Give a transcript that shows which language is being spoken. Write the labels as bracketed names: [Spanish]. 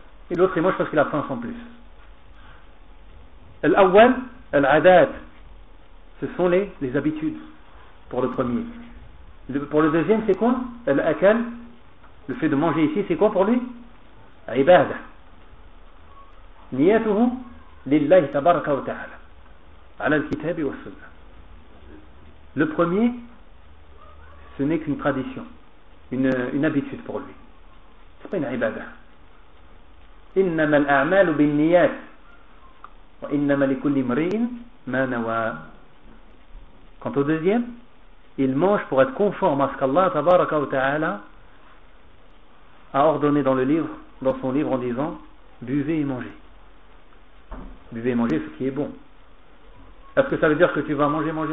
[French] Et l'autre, il mange parce qu'il a faim sans plus. L'awwal, l'adat, ce sont les habitudes pour le premier. Pour le deuxième, c'est quoi ? L'akal, le fait de manger ici, c'est quoi pour lui ? [Arabic] عبادة نيته لله تبارك وتعالى على الكتاب والسنة. [French] Le premier, ce n'est qu'une tradition, une habitude pour lui. C'est pas une عبادة. [Arabic] إنما الأعمال بالنيات وإنما لكل امرئ ما نوى. [French] Quant au deuxième, il mange pour être conforme à ce qu'Allah تبارك وتعالى a ordonné dans le livre, dans son livre, en disant buvez et mangez. Buvez et mangez ce qui est bon. Est-ce que ça veut dire que tu vas manger?